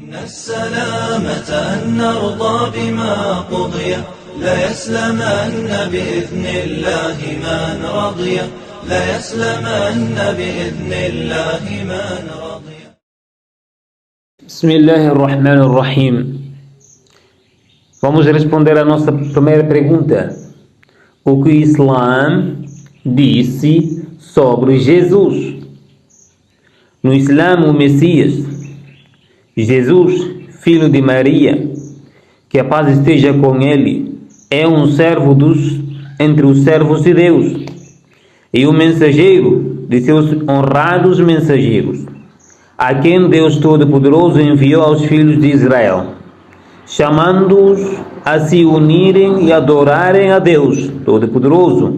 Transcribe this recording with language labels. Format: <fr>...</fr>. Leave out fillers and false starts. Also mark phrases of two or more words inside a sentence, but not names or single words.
<ar>السلامة أن نرضى بما قضي لا يسلمن بإذن الله من رضي لا يسلمن بإذن الله من رضي. بسم الله الرحمن الرحيم.</ar> <pt>Vamos responder a nossa primeira pergunta. O que o Islã disse sobre Jesus? No Islã, o Messias, Jesus, filho de Maria, que a paz esteja com ele, é um servo entre os servos de Deus e o mensageiro de seus honrados mensageiros, a quem Deus Todo-Poderoso enviou aos filhos de Israel, chamando-os a se unirem e adorarem a Deus Todo-Poderoso.</pt>